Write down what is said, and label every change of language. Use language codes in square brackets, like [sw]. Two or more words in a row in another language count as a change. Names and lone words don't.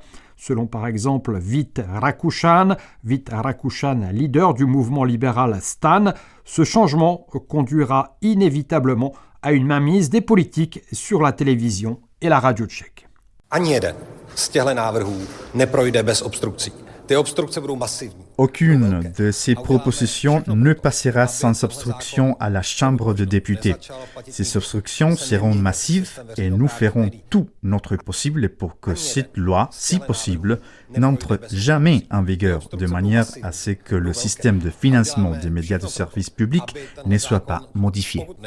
[fr] Selon par exemple Vít Rakušan, leader du mouvement libéral STAN, ce changement conduira inévitablement à une mainmise des politiques sur la télévision et la radio tchèque. [cs] Ani jeden z těchto návrhů neprojde bez obstrukcí. Ty obstrukce budou masivní. [fr] Aucune de ces propositions ne passera sans obstruction à la Chambre des députés. Ces obstructions seront massives et nous ferons tout notre possible pour que cette loi, si possible, n'entre jamais en vigueur, de manière à ce que le système de financement des médias de service public ne soit pas modifié.